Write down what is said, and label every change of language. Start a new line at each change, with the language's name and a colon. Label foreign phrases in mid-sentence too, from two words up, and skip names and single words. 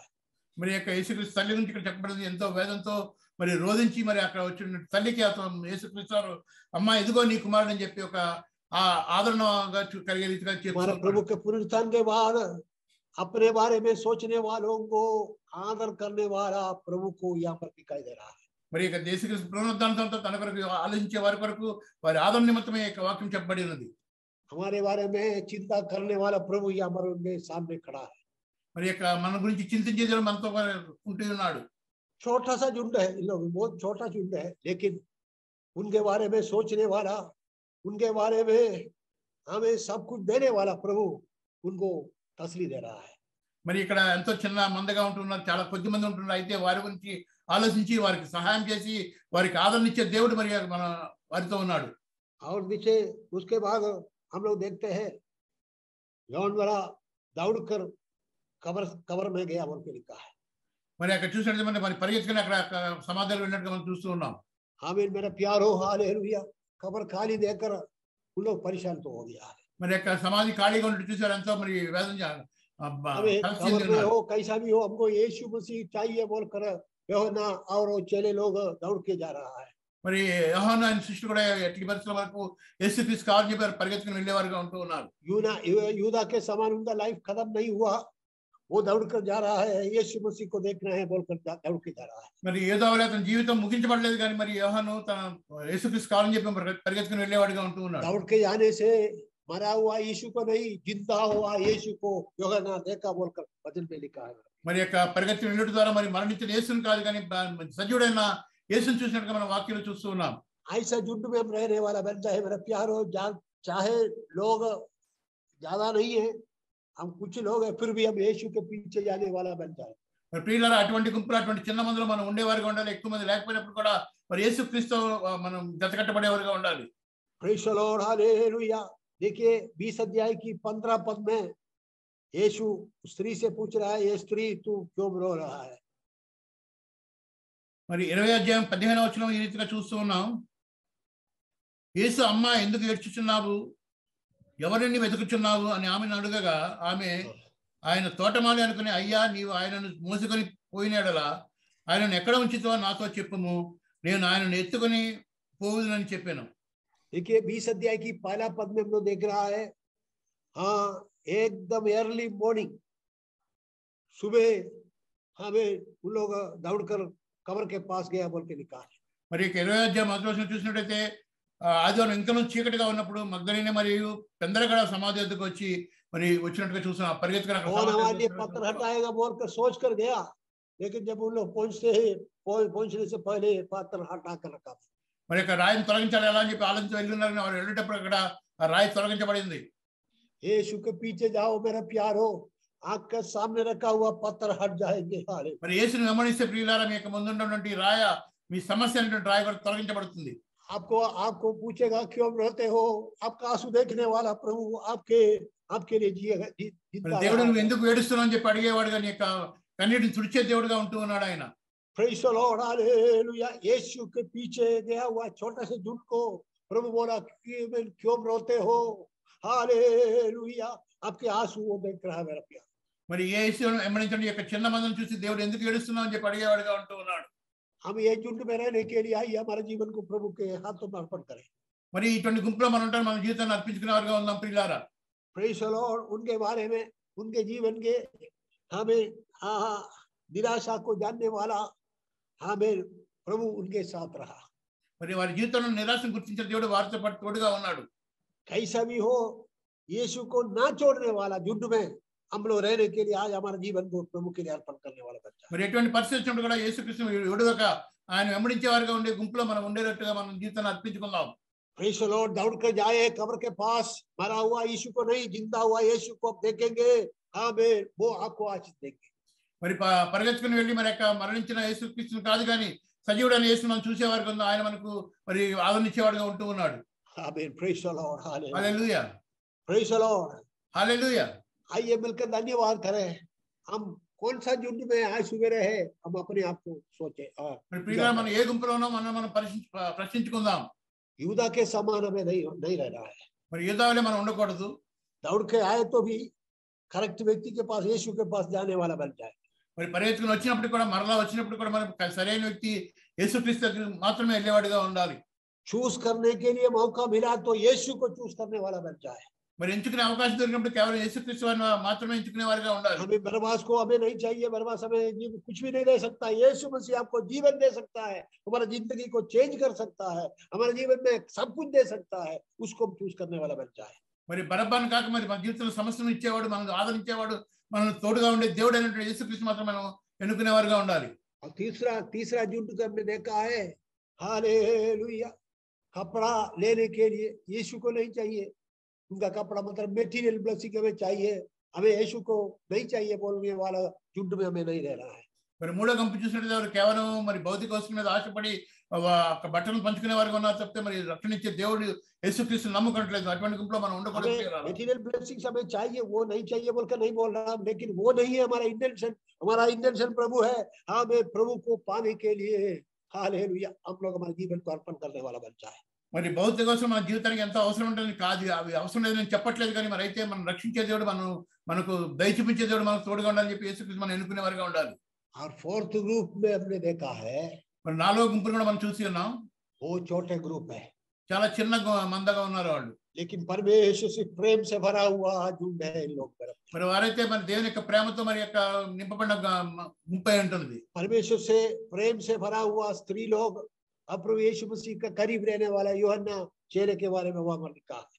Telugu: మరి యొక్క యేసుక్రీస్తు తల్లి నుంచి ఇక్కడ చెప్పబడింది ఎంతో వేదంతో మరి రోధించి మరి అక్కడ వచ్చిన తల్లికి అతను యేసుక్రీస్తు అమ్మా ఇదిగో నీ కుమారుడు అని చెప్పి ఒక ఆ ఆదరణగా కలిగే రీతిగా
Hindi: हमारा प्रभु के पुनरुत्थान के बाद अपने बारे में सोचने वालों को आदर करने वाला प्रभु को यहाँ पर दिखाई दे रहा है.
Telugu: మరి ఇక యేసుక్రీస్తు పునరుద్ధానంతో తన కొరకు ఆలోచించే వారి కొరకు వారి ఆదరణ నిమిత్తమే యొక్క వాక్యం చెప్పబడి ఉన్నది.
Hindi: हमारे बारे में चिंता करने वाला प्रभु यहाँ पर उनके सामने खड़ा है.
Telugu: మరి యొక్క మన గురించి చింతించేది మనతో ఉంటూ ఉన్నాడు.
Hindi: छोटा सा झुंड है, इन लोग बहुत छोटा झुंड है, लेकिन उनके बारे में सोचने वाला उनके बारे में हमें सब कुछ देने वाला प्रभु उनको तसली दे रहा है.
Telugu: మరి ఇక్కడ ఎంతో చిన్న మందగా ఉంటున్నారు, చాలా కొద్ది మంది ఉంటున్నారు. అయితే వారి గురించి ఆలోచించి వారికి సహాయం చేసి వారికి ఆదరణ ఇచ్చే దేవుడు మరి మన వారితో ఉన్నాడు.
Hindi: और नीचे उसके बाद हम लोग देखते हैं यौन वाला दौड़कर कब्र में गया बोल के लिखा है.
Telugu: మరి అక్కడ చూసినట్టు మరి పరిగెత్తుకుని అక్కడ సమాధిలో వెళ్ళినట్టుగా మనం చూస్తూ ఉన్నాం.
Hindi: आमीन. मेरा प्यारो हालेलुया. कब्र खाली देखकर उन लोग परेशान तो हो गया है.
Telugu: మరి యొక్క సమాధి ఖాళీగా ఉన్నట్టు చూసారు, ఎంతో మరి వేదన
Hindi: कब्र में हो कैसा भी हो हमको यीशु मसीह चाहिए बोलकर यूहन्ना और वो चेले लोग दौड़ के जा रहा है.
Telugu: మరి యోహాను ఆయన శిష్యుడు కూడా ఎట్టి పరిస్థితుల వరకు యేసుక్రీస్తు కావాలని చెప్పి పరిగెత్తుకుని వెళ్ళేవారుగా ఉంటూ ఉన్నారు.
Hindi: यूदा के समान उनका लाइफ खत्म नहीं हुआ, वो दौड़ कर जा रहा है यीशु मसीह को देखना है बोलकर दौड़ के जा रहा है.
Telugu: మరి యూదా వల్ల అతని జీవితం ముగించబడలేదు కానీ మరి యోహాను తన యేసుక్రీస్తు కావాలని చెప్పి పరిగెత్తుకుని వెళ్ళేవాడిగా ఉంటూ ఉన్నాడు.
Hindi: दौड़ के जाने से मरा हुआ यीशु को नहीं जिंदा हुआ यीशु को यूहन्ना देखा बोलकर वचन में लिखा है.
Telugu: మరి యొక్క పరిగెత్తి వెళ్ళడం ద్వారా మరి మరణించిన యేసుని కాదు కానీ సజీవుడైన యేసుని చూసినట్టుగా మనం వాక్యంలో చూస్తూ ఉన్నాం.
Hindi: ऐसा झुंड में हम रहने वाला बनता है मेरा प्यारो. चाहे लोग ज्यादा नहीं है, हम कुछ लोग हैं फिर भी हम यीशु के पीछे जाने वाला बनता है.
Telugu: మరి ప్రియులారా అటువంటి గుంపులు అటువంటి చిన్న మందులో మనం ఉండేవారుగా ఉండాలి. ఎక్కువ మంది లేకపోయినప్పుడు కూడా మరి యేసుక్రీస్తు మనం జతకట్టబడేవారుగా ఉండాలి.
English: praise the Lord हालेलुया.
Hindi: देखिए 20 अध्याय की 15 पद में यीशु स्त्री से पूछ रहा है ये स्त्री तू क्यों रो रहा है.
Telugu: మరి 20 అధ్యాయం 15వ వచనం ఈ రీతిగా చూస్తూ ఉన్నాం. యేసు అమ్మా ఎందుకు ఏడ్చుచున్నావు, ఎవరిని వెతుకుచున్నావు అని ఆమెను అడగగా ఆమె ఆయన తోటమాలి అనుకుని అయ్యా నీవు ఆయనను మోసుకొని పోయినాడలా ఆయనను ఎక్కడ ఉంచుతో నాతో చెప్పుము, నేను ఆయనను ఎత్తుకొని పోవునని చెప్పాను.
Hindi: देखिए 20 अध्याय की पहला पद में हम लोग देख रहा है हाँ एकदम
English: early morning
Hindi: सुबह हमें उन लोग दौड़कर कब्र के पास गया बोल के लिखा है.
Telugu: మరి 20వ అధ్యాయం మొదటి వచనం చూసినట్టయితే ఆదివారం ఇంకనూ చీకటిగా ఉన్నప్పుడు మగ్దలేనే మరియు పెందరగడ సమాధి వద్దకు వచ్చి మరి వచ్చినట్టుగా చూస్తున్నాం. పరిగెత్తుకుని
Hindi: पत्थर हटाएगा बोलकर सोच कर गया, लेकिन जब उन लोग पहुंचने से पहले पत्थर हटा कर रखा.
Telugu: మరి యొక్క రాయిని తొలగించాలి ఎలా అని చెప్పి ఆలోచించి వెళ్ళున్నారని వారు వెళ్ళేటప్పుడు అక్కడ ఆ రాయి తొలగించబడింది.
Hindi: यीशु के पीछे जाओ मेरा प्यारो, आंख के सामने रखा हुआ पत्थर हट जाएंगे। हालेलुया।
Telugu: మరి యేసుని వెంబడిస్తే ప్రియులారా మీ యొక్క ముందున్నటువంటి రాయ మీ సమస్య అనేటువంటి రాయ కూడా తొలగించబడుతుంది.
Hindi: आपको पूछेगा क्यों रोते हो, आपका आंसू देखने वाला प्रभु आपके लिए जीता
Telugu: దేవుడు నువ్వు
Hindi: है।
Telugu: ఎందుకు ఏడుస్తున్నావు అని చెప్పి అడిగేవాడుగా నీ యొక్క కన్నీటిని తుడిచే దేవుడుగా ఉంటూ ఉన్నాడు ఆయన.
English: praise the Lord,
Hindi: हालेलुया। यीशु के पीछे गया हुआ छोटा से झुंड को प्रभु बोला क्यों रोते हो, हालेलुया। आपके आंसू वो देख रहा है मेरा प्यार।
Telugu: మరి యేసును వెంబడించండి యొక్క చిన్న మందను చూసి దేవుడు ఎందుకు ఏడుస్తున్నావు అని చెప్పి అడిగేవాడుగా ఉంటూ ఉన్నాడు.
Hindi: हम ये झुंड में रहने के लिए आई हमारे जीवन को प्रभु के हाथों में अर्पण करें।
Telugu: మరి ఇటువంటి గుంపులో మనం ఉంటాం, మన జీవితాన్ని అర్పించుకునే వారుగా ఉందాం ప్రియులారా.
English: praise the Lord,
Hindi: उनके बारे में उनके जीवन के हमें निराशा को जानने वाला हमें प्रभु उनके साथ रहा।
Telugu: మరి వారి జీవితంలో నిరాశను గుర్తించిన దేవుడు వారితో పాటు తోడుగా ఉన్నాడు.
Hindi: कैसा भी हो, यीशु को ना छोड़ने वाला झुंड में हम लोग रहने के लिए आज हमारे जीवन को प्रभु के लिए अर्पण करने वाला बच्चा।
Telugu: మరి ఎటువంటి పరిస్థితి వచ్చినప్పుడు కూడా యేసుక్రీస్తు విడువక ఆయన వెంబడించే వారిగా ఉండే గుంపులో మనం ఉండేటట్టుగా మనం జీవితాన్ని అర్పించుకుందాం.
English: praise the Lord,
Hindi: दौड़ कर जाए कब्र के पास, मरा हुआ यीशु को नहीं, जिंदा हुआ यीशु को आप देखेंगे, आमीन, वो आपको आशीष देंगे।
Telugu: మరి పరిగెత్తుకుని వెళ్ళి మరి యొక్క మరణించిన యేసుక్రీస్తుని కాదు కానీ సజీవుడైన యేసును మనం చూసేవారుగా ఉందాం. ఆయన మనకు మరి ఆదరించేవాడుగా ఉంటూ ఉన్నాడు.
Hindi: आमीन,
English: praise the Lord,
Telugu: హల్లెలూయా,
English: praise the Lord.
Telugu: హల్లెలూయా.
Hindi: आइए मिलकर धन्यवाद करें। हम कौन सा झुंड में आज सुबह है, हम अपने आप को सोचे।
Telugu: మరి ప్రియులారా మనం ఏ గుంపులో ఉన్నాం మనం ప్రశ్నించుకుందాం.
Hindi: यूदा के समान हमें नहीं रहना है।
Telugu: మరి యూదావలే మనం ఉండకూడదు.
Hindi: दौड़ के आए तो भी करेक्ट व्यक्ति के पास, यीशु के पास जाने वाला बन जाए।
Telugu: మరి పరిగెత్తుకుని వచ్చినప్పుడు కూడా మరలా వచ్చినప్పుడు కూడా మనం సరైన వ్యక్తి యేసుక్రీస్తు దగ్గరికి మాత్రమే వెళ్ళేవాడిగా ఉండాలి.
Hindi: चूज करने के लिए मौका मिला तो यीशु को चूज करने वाला बन जाए।
Telugu: మరి ఎంచుకునే అవకాశం దొరికినప్పుడు కేవలం యేసుక్రీస్తు వారిని మాత్రమే ఎంచుకునే వారిగా ఉండాలి.
Hindi: हमें बरबास को हमें नहीं चाहिए, बरबास हमें कुछ भी नहीं दे सकता। यीशु मसीह आपको जीवन दे सकता है, हमारा जिंदगी को चेंज कर सकता है, हमारे जीवन में सब कुछ दे सकता है। उसको चूज करने वाला बन जाए।
Telugu: మరి బరబ్బాను కాక మరి మన జీవితంలో సమస్యను ఇచ్చేవాడు, మనల్ని ఆదరించేవాడు, మనల్ని తోడుగా ఉండే దేవుడు అయినటువంటి యేసుక్రీస్తు మాత్రం మనం ఎన్నుకునేవారుగా ఉండాలి.
Hindi: और तीसरा झुंड को हमने देखा है, हालेलुया। कपड़ा लेने के लिए यीशु को नहीं चाहिए, उनका कपड़ा मतलब
English: material blessing
Hindi: हमें चाहिए, हमें यीशु को नहीं चाहिए बोलने वाला झुंड में हमें नहीं रहना है।
Telugu: మరి మూడో గంపు చూసినట్టు ఎవరు కేవలం మరి భౌతిక వస్తువుల మీద ఆశపడి బట్టలు పంచుకునే వారికి ఉన్నారు తప్పితే మరి రక్షణ ఇచ్చే దేవుడు యేసుక్రీస్తుని నమ్ముకోవట్లేదు. అటువంటి గుంపులో మనం ఉండకూడదు.
English: material blessings
Hindi: हमें चाहिए, वो नहीं चाहिए बोलकर नहीं बोल रहा, लेकिन वो नहीं है हमारा इंटेंशन। हमारा इंटेंशन प्रभु है। हमें प्रभु को पाने के लिए हालेलुया हम लोग हमारे जीवन को अर्पण करने वाला बन जाए।
Telugu: మరి భౌతిక కోసం మన జీవితానికి ఎంత అవసరం ఉంటుంది కాదు, అవి అవసరం లేదు నేను చెప్పట్లేదు. కానీ మరి అయితే మనం రక్షించే దేవుడు మనకు దయ చూపించే దేవుడు మనకు తోడుగా ఉండాలని చెప్పి యేసుక్రీస్తు మనం ఎన్నుకునే వారిగా ఉండాలి.
Hindi: और
English: fourth group
Hindi: में हमने देखा है,
Telugu: మరి నాలుగో గుంపులు కూడా మనం చూసి ఉన్నాం.
Hindi: वो छोटे ग्रुप है,
Telugu: చాలా చిన్న మందగా ఉన్నారు వాళ్ళు.
Hindi: लेकिन परमेश्वर से प्रेम से भरा हुआ झुंड है इन लोग पर।
Telugu: మరి వారైతే మరి దేవుని యొక్క ప్రేమతో మరి యొక్క నింపబడిన గుంపై ఉంటుంది.
Hindi: परमेश्वर से प्रेम से भरा हुआ स्त्री लोग, अब प्रभु यीशु मसीह का करीब रहने वाला यूहन्ना चेले के बारे में वहां लिखा है।